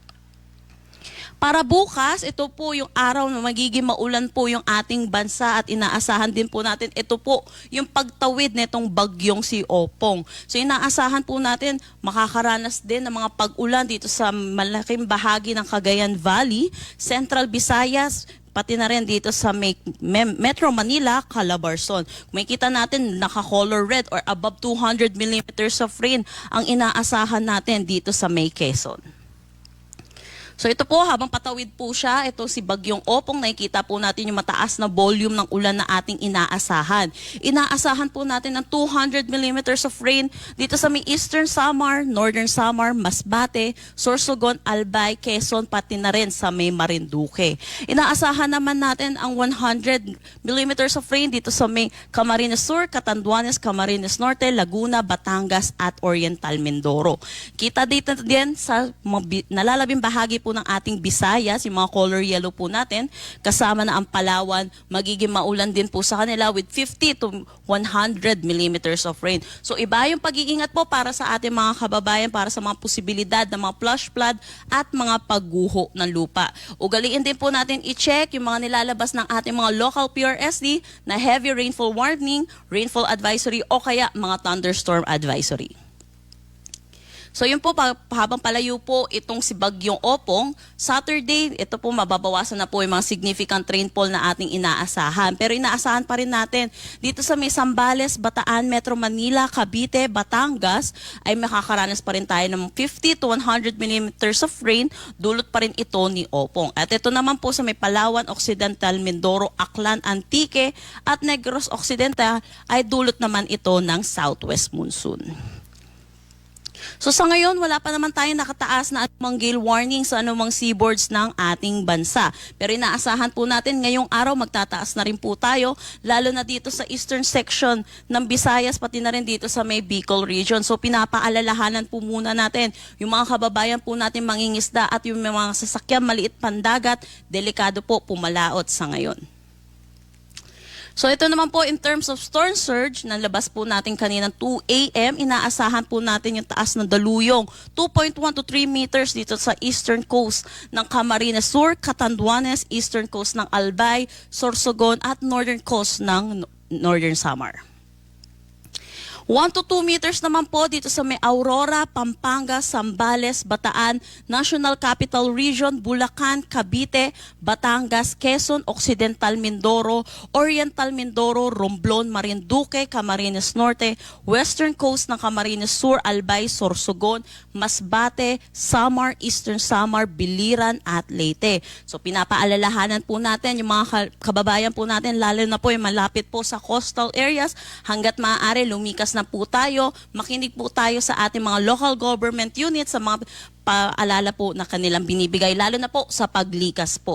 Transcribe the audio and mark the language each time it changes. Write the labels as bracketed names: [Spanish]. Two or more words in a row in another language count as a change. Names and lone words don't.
[Filipino] Para bukas, ito po yung araw na magiging maulan po yung ating bansa at inaasahan din po natin ito po yung pagtawid nitong bagyong si Opong. So inaasahan po natin makakaranas din ng mga pag-ulan dito sa malaking bahagi ng Cagayan Valley, Central Visayas, pati na rin dito sa Metro Manila, Calabarzon. Kung makikita natin, naka- [English] color red or above 200 millimeters of rain [Filipino] ang inaasahan natin dito sa May Quezon. So ito po, habang patawid po siya, ito si Bagyong Opong, nakikita po natin yung mataas na volume ng ulan na ating inaasahan. Inaasahan po natin ng [English] 200 millimeters of rain [Filipino] dito sa may Eastern Samar, Northern Samar, Masbate, Sorsogon, Albay, Quezon, pati na rin sa may Marinduque. Inaasahan naman natin ang [English] 100 millimeters of rain [Filipino] dito sa may Camarines Sur, Catanduanes, Camarines Norte, Laguna, Batangas at Oriental Mindoro. Kita dito din sa nalalabing bahagi po po ng ating Visayas, yung mga [English] color yellow [Filipino] po natin, kasama na ang Palawan, magiging maulan din po sa kanila [English] with 50 to 100 millimeters of rain. [Filipino] So iba yung pag-iingat po para sa ating mga kababayan, para sa mga posibilidad ng mga [English] flash flood [Filipino] at mga pagguho ng lupa. Ugaliin din po natin i-check yung mga nilalabas ng ating mga local PRSD na [English] heavy rainfall warning, rainfall advisory [Filipino] o kaya mga [English] thunderstorm advisory. [Filipino] So yun po, habang palayo po itong si Bagyong Opong, Saturday, ito po mababawasan na po yung mga [English] significant rainfall [Filipino] na ating inaasahan. Pero inaasahan pa rin natin, dito sa may Zambales, Bataan, Metro Manila, Cavite, Batangas, ay makakaranas pa rin tayo ng [English] 50 to 100 millimeters of rain, [Filipino] dulot pa rin ito ni Opong. At ito naman po sa may Palawan, Occidental, Mindoro, Aklan, Antique, at Negros Occidental, ay dulot naman ito ng [English] southwest monsoon. [Filipino] So sa ngayon, wala pa naman tayong nakataas na anumang [English] gale warning [Filipino] sa anumang seaboards ng ating bansa. Pero inaasahan po natin ngayong araw magtataas na rin po tayo, lalo na dito sa [English] eastern section [Filipino] ng Visayas, pati na rin dito sa may Bicol region. So pinapaalalahanan po muna natin yung mga kababayan po natin mangingisda at yung mga sasakyan maliit pandagat, delikado po pumalaot sa ngayon. So ito naman po [English] in terms of storm surge, [Filipino] nalabas po natin kaninang 2 a.m., inaasahan po natin yung taas ng daluyong 2.1 to 3 meters dito sa [English] eastern coast [Filipino] ng Camarines Sur, Catanduanes, [English] eastern coast [Filipino] ng Albay, Sorsogon at [English] northern coast [Filipino] ng Northern Samar. 1 to 2 meters naman po dito sa may Aurora, Pampanga, Zambales, Bataan, National Capital Region, Bulacan, Cavite, Batangas, Quezon, Occidental Mindoro, Oriental Mindoro, Romblon, Marinduque, Camarines Norte, [English] Western Coast [Filipino] ng Camarines Sur, Albay, Sorsogon, Masbate, Samar, Eastern Samar, Biliran at Leyte. So pinapaalalahanan po natin yung mga kababayan po natin, lalo na po yung malapit po sa [English] coastal areas, [Filipino] hanggat maaari lumikas na po tayo, makinig po tayo sa ating mga [English] local government units, [Filipino] sa mga paalala po na kanilang binibigay, lalo na po sa paglikas po.